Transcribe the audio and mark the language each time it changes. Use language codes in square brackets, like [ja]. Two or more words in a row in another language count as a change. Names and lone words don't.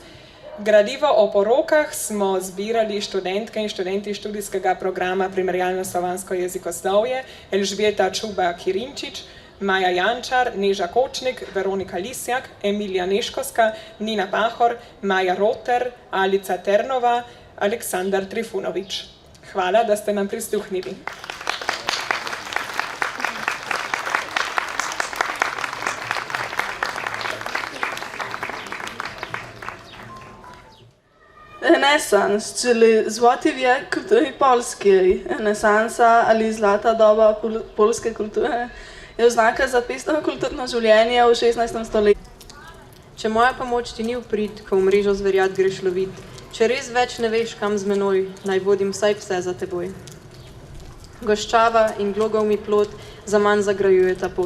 [sl] Gradivo o porokah smo zbirali študentke in študenti študijskega programa Primerjalno slovansko jezikoslovje Elžbieta Čuba-Kirinčič, Maja Jančar, Neža Kočnik, Veronika Lisjak, Emilija Neškovska, Nina Pahor, Maja Roter, Alica Ternova, Aleksandar Trifunovič. Hvala, da ste nam prisluhnili. [pl] Renesans, czyli złoty wiek kultury polskiej. [sl] Renesansa ali zlata doba polske kulture je oznaka za pestro kulturno življenje v 16. stoletju. Če moja pomoč ti ni v prid, ko v mrežo zverjat greš lovit, če res več ne veš, kam z menoj, naj vodim vsaj vse za teboj. Goščava in glogov mi plod za manj zagrajuje ta pot.